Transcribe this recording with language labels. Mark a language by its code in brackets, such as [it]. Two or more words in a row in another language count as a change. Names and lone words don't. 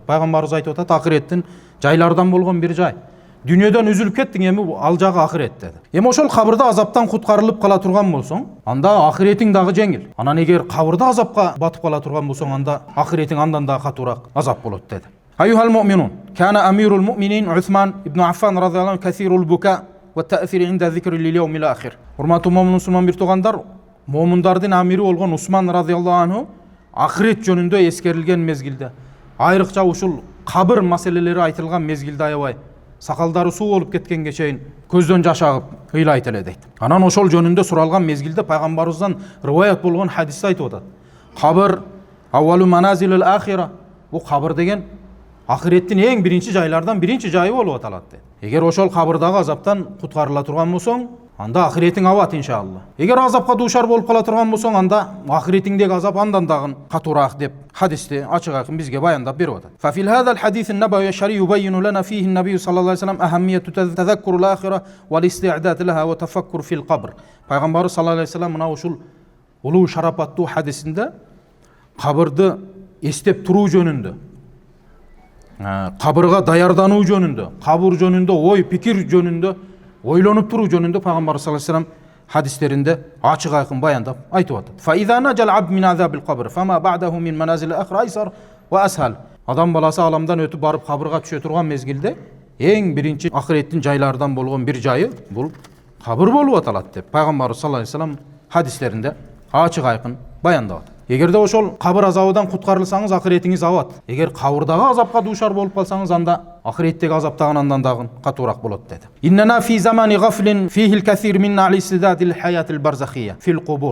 [ky] Пайгамбарыбыз айтып атат: ахиреттин жайлардан болгон бир жай. Дүнүйөдөн үзүлүп кеттиң, эми ал жагы ахирет деди. Эми ошол кабырда азаптан куткарылып кала турган болсоң, анда ахиретиң дагы жеңил. Анан эгер кабырда азапка батып кала турган болсоң, анда ахиретиң андан да катуураак азап болот деди. [ar] أيها المؤمنون كان أمير المؤمنين عثمان بن عفان رضي الله عنه كثير البكاء والتأثر عند ذكر لليوم الآخر. [ky] Урматтуу муъмин бир туугандар, муъминдардын амири болгон Усман [ar] رضي الله عنه [ky] ахирет жөнүндө эскерилген мезгилде, айрыкча ушул кабыр маселелери айтылган мезгилде аябай сакалдары суу болуп кеткенге чейин көздөн жаш агып ыйлайт эле дейт. Анан ошол жөнүндө суралган мезгилде пайгамбарыбыздан риваят болгон хадисте айтып атат: [ar] القبر أول منازل الآخرة. [ky] Бу кабыр деген ахиреттин эң биринчи жайлардан биринчи жайы болуп аталат дейт. Эгер ошол кабырдагы азаптан куткарыла турган болсоң, анда ахиретиң абат иншалла. Эгер азапка дуушар болуп кала турган болсоң, анда ахиретиңдеги азап андан дагы катуураак деп хадисте ачык айкын бизге баяндап берип атат. [ar] ففي هذا الحديث النبوي الشريف يبين لنا فيه النبي صلى الله عليه وسلم أهمية تذكر الآخرة والاستعداد لها والتفكر في القبر. [ky] Пайгамбар [ar] صلى الله عليه وسلم [ky] мына ушул улуу шарапаттуу хадисинде кабырды эстеп туруу жөнүндө, кабырга даярдануу жөнүндө, кабыр жөнүндө ой пикир жөнүндө, ойлонуп туруу жөнүндө пайгамбар [ar] صلى الله عليه وسلم [ky] хадистеринде ачык айкын баяндап айтып атат. [ar] فإذا نجا العبد من عذاب القبر فما بعده من منازل الآخرة أيسر وأسهل. [ky] Адам баласы аламдан өтүп барып кабырга түшө турган мезгилде эң биринчи ахиреттин жайлардан болгон бир жайы бул кабыр болуп аталат деп пайгамбар [ar] صلى الله عليه وسلم [ky] хадистеринде ачык айкын баяндап атат. Эгерде ошол кабыр азабынан куткарылсаңыз, ахиретиңиз абат. Эгер кабырдагы азапка дуушар болуп калсаңыз, анда ахиреттеги азап дагы андан дагы катуураак болот деди. [ar] إننا في زمان غفل فيه الكثير منا عن الاستعداد للحياة البرزخية في القبور.